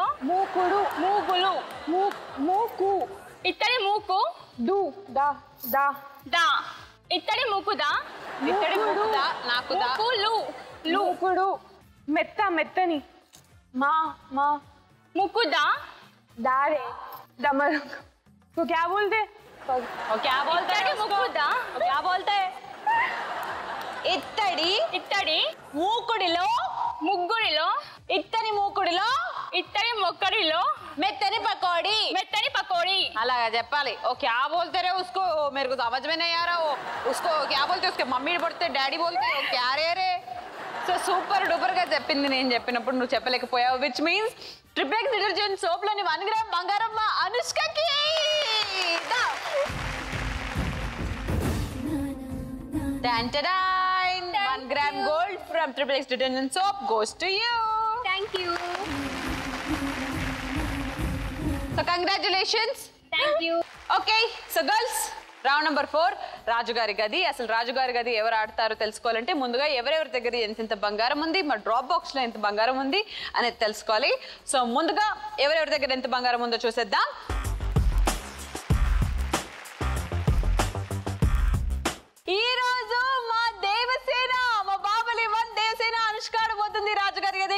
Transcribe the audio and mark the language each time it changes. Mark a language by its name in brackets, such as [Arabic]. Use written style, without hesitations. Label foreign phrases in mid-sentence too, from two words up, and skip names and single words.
[Telugu] మూకుడు. మూగులు. మూకు. ఇత్తడి మూకు. దు దా దా దా. ఇత్తడి మూకుదా. ఇత్తడి మూకుదా. నాకుదా. మూకులు. మూకుడు. మెత్తని. మా మా. ముక్కుదా. [Hindi] दारे दमर को क्या बोलते? क्या बोलते हैं? मुकुदा. क्या बोलते हैं? [Telugu] ఇత్తడి. ఇత్తడి మూకుడిలో. ముగ్గురిలో. ఇత్తడి మూకుడిలో. ఇత్తడి మొక్కడిలో. మెత్తని పకోడీ. మెత్తని పకోడీ. అలాగా చెప్పాలి. [Hindi] ओ क्या बोलते रे उसको? मेरे को समझ में नहीं आ रहा. वो उसको क्या बोलते? उसके मम्मी बोलते, डैडी बोलते. वो क्या रे? [Telugu] సో [English] super duper [Telugu] గా చెప్పింది. నేను చెప్పినప్పుడు నువ్వు చెప్పలేకపోయావు. [English] which means triple X detergent soap [Telugu] లోని 1 గ్రామ్ బంగారం మా అనుష్కకి. [English] 1 gram gold from triple X detergent soap goes to you. Thank you. So congratulations. Thank you. Okay, so girls, [Telugu] రౌండ్ నెంబర్ 4 రాజుగారి గది. అసలు రాజుగారి గది ఎవరు ఆడతారో తెలుసుకోవాలంటే ముందుగా ఎవరెవరి దగ్గర ఎంత బంగారం ఉంది, మా [English] drop box [Telugu] లో ఎంత బంగారం ఉంది అనేది తెలుసుకోవాలి. సో ముందుగా ఎవరెవరి దగ్గర ఎంత బంగారం ఉందో చూసేద్దాం. ఈ రోజు మా దేవసేన, మా బాబలి 1 దేవసేన అనుష్క ఆడబోతుంది రాజుగారి గది.